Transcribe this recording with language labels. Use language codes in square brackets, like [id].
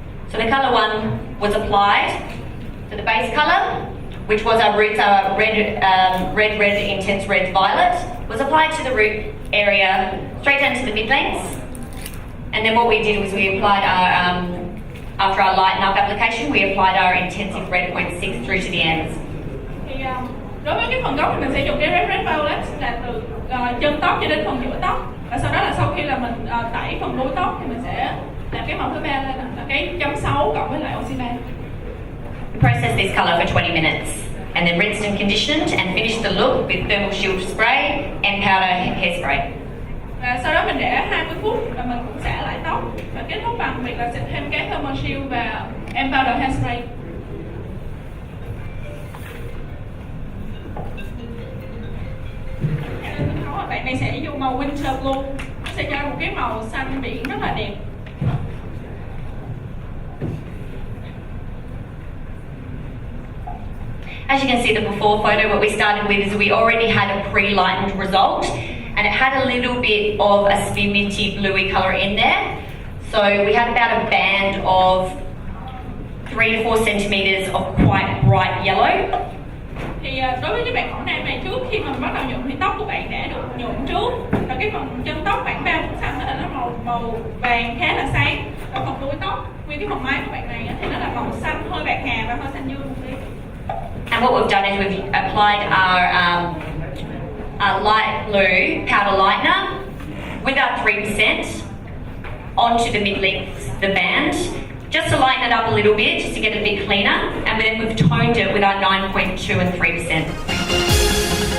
[en] So the colour one was applied. So the base colour, which was our roots, our red, intense red, violet, was applied to the root area, straight down to the mid-lengths. And then what we did was we applied our, after our lighten up application, we applied our intensive red 0.6 through to the ends. [vi] Thì đối với cái phần gốc thì mình sẽ dùng cái red violet là từ chân tóc cho đến phần giữa tóc. Và sau đó là sau khi là mình tẩy phần đuôi tóc thì mình sẽ làm cái màu thứ ba lên là cái 0.6 cộng với lại oxy 3. [en] We processed this colour for 20 minutes and then rinsed and conditioned and finished the look with thermal shield spray and powder hairspray. [vi] Và sau đó mình để 20 phút và mình cũng xả lại tóc và kết thúc bằng việc là sẽ thêm cái thermal shield và powder hairspray. Bạn này sẽ dùng màu winter blue, nó sẽ cho một cái màu xanh biển rất là đẹp. [en] As you can see the before photo, what we started with is we already had a pre-lightened result and it had a little bit of a spinity bluey colour in there. So we had about a band of 3 to 4 centimeters of quite bright yellow. [vi] Thì đối với cái bạn mẫu nam này, trước khi mà bắt đầu nhuộm thì tóc của bạn đã được nhuộm trước, và cái phần chân tóc khoảng 3 phút sau là nó màu vàng khá là sáng, và phần đuôi tóc nguyên cái phần mái của bạn này thì nó là màu xanh hơi bạc hà và hơi xanh dương một tí. [en] And what we've done is we've applied our light blue powder lightener with our 3% onto the mid-length, the band, just to lighten it up a little bit, just to get it a bit cleaner, and then we've toned it with our 9.2 and 3%.